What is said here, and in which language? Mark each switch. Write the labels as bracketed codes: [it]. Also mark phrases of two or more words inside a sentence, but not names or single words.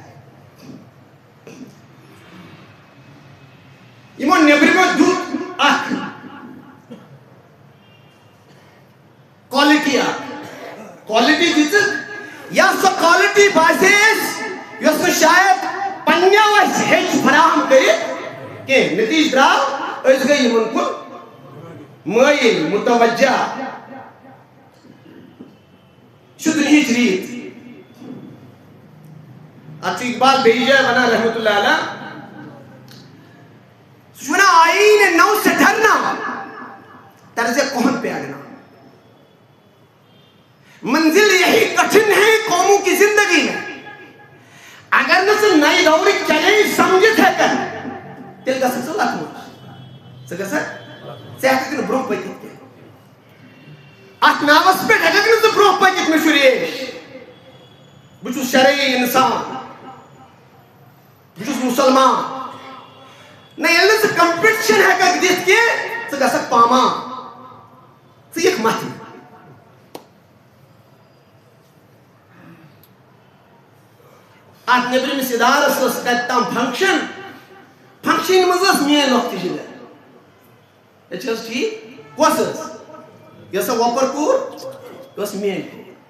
[ks] یِمو نیبرِمو دیُت اکھ [en] quality quality [ks] دِژٕکھ یا سۄ quality باسے اَسہِ یۄس نہٕ شاید پننیو اَسہِ ہیٚچھ فراہم کٔرِتھ کینٛہہ نٔتیٖجہٕ درٛاو أسۍ گٔے یِمن کُن مٲیِل متوجہ چھُ دُنہِچ ریٖت اتھ چھُ اقبال بیٚیہِ جایہِ ونان رحمتہ اللہ علیہ سُہ چھُ ونان [ur] آئین نو سے ڈرنا طرز کوہن پہ اڑنا منزل یہی کٹھن ہے قوموں کی زندگی میں [ks] اگر نہ سہ نئی دورک چیلنج سمجھت ہے کر تیل گژھکھ ژٕ لکھنؤ ژٕ گژھکھ ژٕ ہیٚککھ نہٕ برونٛہہ پٔکِتھ کینٛہہ اتھ ناوس پٮ۪ٹھ ہیٚککھ نہٕ ژٕ برونٛہہ پٔکِتھ مےٚ چھُ ریش بہٕ چھُس شرعی انسان بہٕ چھُس مُسلمان نہ ییٚلہِ نہٕ ژٕ کمپِٹشن ہیٚککھ دِتھ کینٛہہ ژٕ گژھکھ پامان ژٕ یِکھ متھِ اتھ نیبرِمِس ادارس ٲس کتہِ تام فنکشن فنکشن منٛز ٲس میٲنۍ لۄکٹہِ جِگر یہِ چھِ حظ ٹھیٖک کۄس ٲس یۄس سۄ وۄپر کوٗر یہِ ٲس میٲنۍ کوٗر